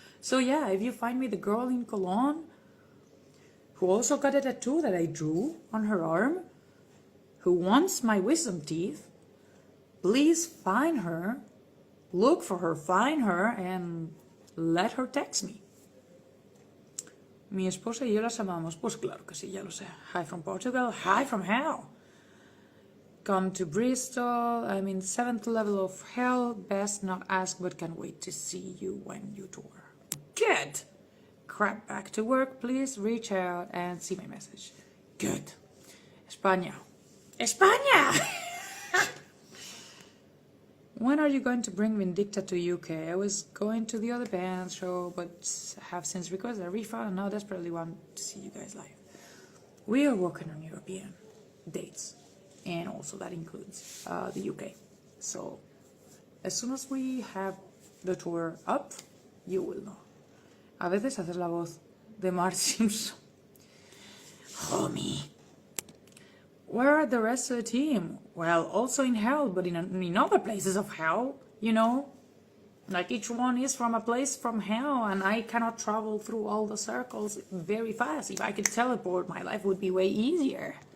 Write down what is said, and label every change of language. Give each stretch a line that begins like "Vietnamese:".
English: So yeah, if you find me the girl in Cologne who also got a tattoo that I drew on her arm, who wants my wisdom teeth, please find her, look for her, find her, and let her text me.
Spanish: Mi esposa y yo las amamos. Pues claro que sí, ya lo sé.
English: Hi from Portugal. Hi from hell. Come to Bristol. I'm in 7th level of hell. Best not ask, but can't wait to see you when you tour. Good. Crap back to work. Please reach out and see my message. Good. España. España! When are you going to bring Vindicta to UK? I was going to the other band show, but have since requested a refund and now desperately want to see you guys live. We are working on European dates, and also that includes the UK. So as soon as we have the tour up, you will know.
Spanish: A veces haces la voz de Marge Simpson.
English: Homie. Where are the rest of the team? Well, also in hell, but in other places of hell, you know? Like each one is from a place from hell, and I cannot travel through all the circles very fast. If I could teleport, my life would be way easier.